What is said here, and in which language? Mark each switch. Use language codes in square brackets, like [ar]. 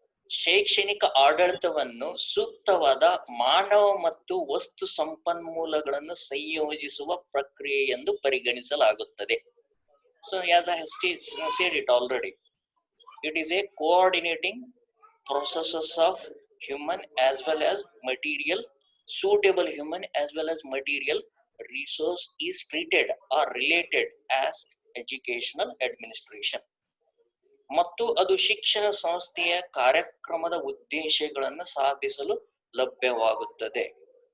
[kn] ಶೈಕ್ಷಣಿಕ ಆಡಳಿತವನ್ನು ಸೂಕ್ತವಾದ ಮಾನವ ಮತ್ತು ವಸ್ತು ಸಂಪನ್ಮೂಲಗಳನ್ನು ಸಂಯೋಜಿಸುವ ಪ್ರಕ್ರಿಯೆ ಎಂದು ಪರಿಗಣಿಸಲಾಗುತ್ತದೆ. [en] So as I have said it already, it is a coordinating processes of human as well as material, suitable human as well as material resource is treated or related as educational administration. [kn] ಮತ್ತು ಅದು ಶಿಕ್ಷಣ ಸಂಸ್ಥೆಯ ಕಾರ್ಯಕ್ರಮದ ಉದ್ದೇಶಗಳನ್ನು ಸಾಧಿಸಲು ಲಭ್ಯವಾಗುತ್ತದೆ.